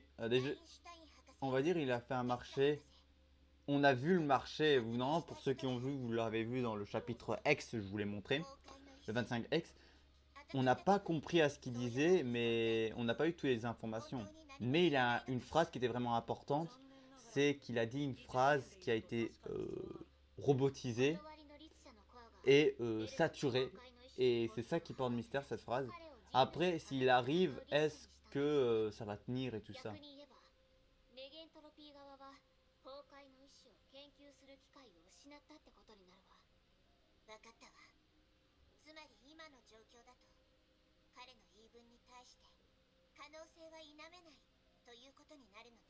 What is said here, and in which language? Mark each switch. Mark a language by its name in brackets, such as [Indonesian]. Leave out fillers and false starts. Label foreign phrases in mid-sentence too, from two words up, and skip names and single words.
[Japanese] アイ [French] Déjà, [Japanese] ンシュタイン博士 [French] on va dire, il a fait un テスラ marché. [Japanese] 博士 [French] On a vu le marché. Vous, non, pour ceux qui ont vu, vous l'avez vu dans le chapitre X, je vous l'ai montré, [Japanese] 崩壊の意 [French] le [Japanese] 志 [French] 25X. On n'a pas compris à ce qu'il disait, mais on n'a pas eu toutes les informations. Mais il a une phrase qui était vraiment importante, c'est qu'il a dit une phrase qui a été robotisée [Japanese] 断りの律者のコアが [French] et saturée. Et c'est ça qui porte mystère, cette phrase. Après, s'il arrive, est-ce que ça va tenir et tout ça? [Japanese] 逆に言えばネゲントロピー側は崩壊の意志を研究する機会を失ったってことになるわ。分かったわ。つまり今の状況だと彼の言い分に対して可能性は否めないということになるのね。